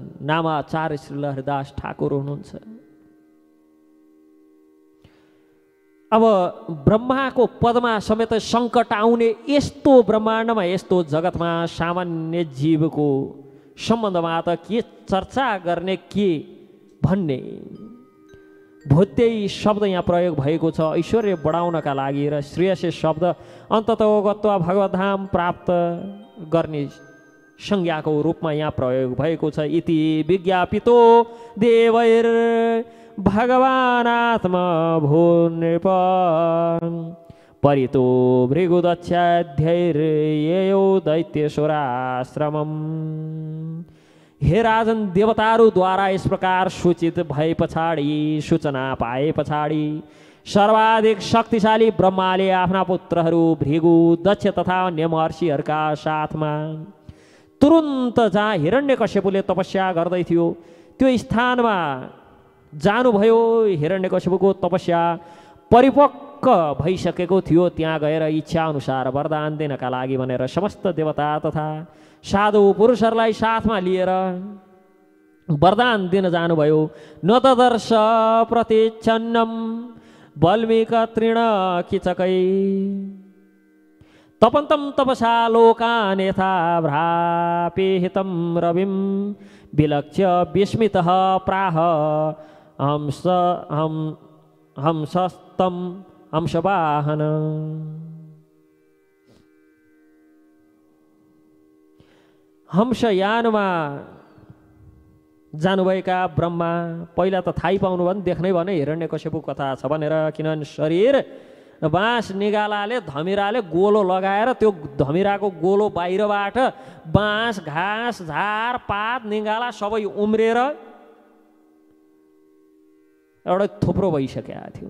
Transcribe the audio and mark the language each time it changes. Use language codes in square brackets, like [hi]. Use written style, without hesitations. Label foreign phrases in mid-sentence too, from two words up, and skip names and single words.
[ne] नामाचार्य श्री लहरदास ठाकुर हुनुहुन्छ। अब ब्रह्माको पदमा समेत सङ्कट आउने यस्तो ब्रह्माण्डमा, यस्तो जगतमा सामान्य जीवको सम्बन्धमा त के चर्चा गर्ने, के भन्ने? भोत्यै शब्द यहाँ प्रयोग भएको छ ऐश्वर्य बढाउनका लागि र श्रेयसे शब्द अन्ततः गत्वा भगवद्धाम प्राप्त गर्ने संज्ञाको रूपमा यहाँ प्रयोग भएको छ। [sa] इति विज्ञापितो देवैर भगवानात्मा भूनृप परितो भृगुदक्षाध्यैर्ययो दैत्यसुराश्रमम् हे [ne] राजन, देवताहरूद्वारा यस प्रकार सूचित भए पछाडि, सूचना पाए पछाडि सर्वाधिक शक्तिशाली ब्रह्माले आफ्ना पुत्रहरू भृगु, दक्ष तथा अन्य महर्षिहरूका साथमा तुरुन्त जहाँ हिरण्यकश्यपुले तपस्या गर्दै थियो त्यो स्थानमा जानुभयो। हिरण्यकश्यपुको तपस्या परिपक्व भइसकेको थियो। त्यहाँ गएर इच्छा अनुसार वरदान दिनका लागि भनेर समस्त देवता तथा साधु पुरुषहरूलाई साथमा लिएर वरदान दिन जानुभयो। [sa] न तदर्श प्रतिच्छन्नम बल्मीक तृण किचकै तपन्तं तपसा लोकान् यथा भ्रापेहितं रविं विलक्ष्य विस्मितः प्राह हंसस्तं हंसवाहन। [ne] हंसयानमा जानुभएका ब्रह्मा पहिला त थाहै पाउनु भयो नि, देख्नै भने हिरण्यकश्यपु कथा छ भनेर। किनभने शरीर बाँस निगालाले धमिराले गोलो लगाएर त्यो धमिराको गोलो बाहिरबाट बाँस घाँस झार पात निगाला सबै उम्रेर एउटा थुप्रो भइसकेको थियो।